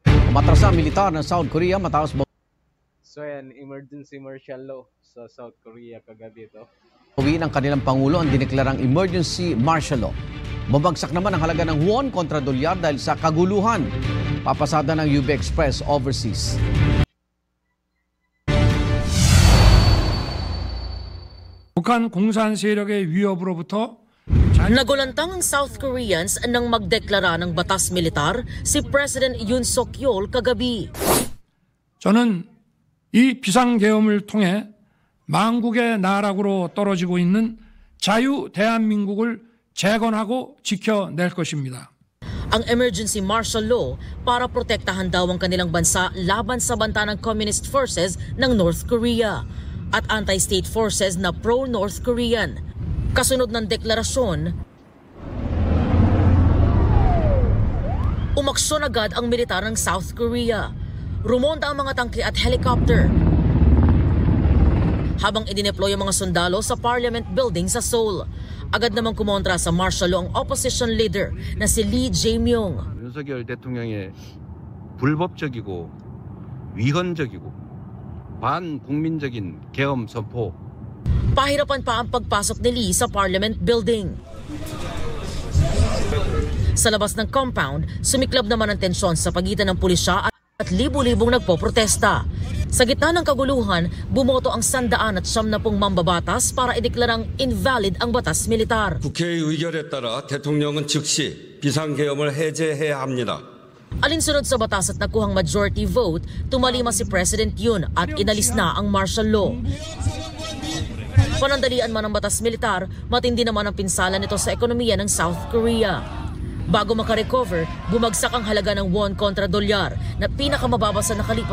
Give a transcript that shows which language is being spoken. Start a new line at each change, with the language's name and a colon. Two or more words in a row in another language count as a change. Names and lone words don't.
Filipino: Umatras ang militar ng South Korea matapos So yan,
English: emergency martial law
Filipino: sa South Korea kagabi ito. bawiin ng kanilang Pangulo ang dineklarang
English: emergency martial law.
Filipino: Babagsak naman ang halaga ng won kontra dolyar dahil sa kaguluhan. Papasada ng UB Express overseas.
Korean: 북한 공산 세력의 위협으로부터
Filipino: Nagulantang ang South Koreans nang magdeklara ng batas militar si President Yoon Suk-yeol kagabi.
Korean: 저는 이 비상계엄을 통해 망국의 나락으로 떨어지고 있는 자유 대한민국을 재건하고 지켜낼 것입니다.
Filipino: Ang
English: emergency martial law
Filipino: para protektahan daw ang kanilang bansa laban sa banta ng
English: communist forces
Filipino: ng North Korea at
English: anti-state forces
Filipino: na
English: pro-North Korean.
Filipino: Kasunod ng deklarasyon, umaksyon agad ang militar ng South Korea. Rumonda ang mga tangke at helicopter habang idineploy ang mga sundalo sa Parliament Building sa Seoul. Agad namang kumontra sa
English: martial law
Filipino: ang
English: opposition leader
Filipino: na si Lee Jae-myung.
Korean: 윤석열 대통령의 불법적이고 위헌적이고 반국민적인 계엄 선포.
Filipino: Pahirapan pa ang pagpasok ni Lee sa Parliament Building. Sa labas ng compound, sumiklab naman ang tensyon sa pagitan ng pulisya at libu-libong nagpoprotesta. Sa gitna ng kaguluhan, bumoto ang 170 mambabatas para ideklarang invalid ang batas militar.
Korean: 국회의 의결에 따라 대통령은 즉시 비상계엄을 해제해야 합니다.
Filipino: Alinsunod sa batas at nakuhang
English: majority vote,
Filipino: tumalima si President Yoon at inalis na ang
English: martial law.
Filipino: Panandalian man ang batas militar, matindi naman ang pinsala nito sa ekonomiya ng South Korea. Bago makarecover, bumagsak ang halaga ng won kontra dolyar na pinakamababa sa nakalipas.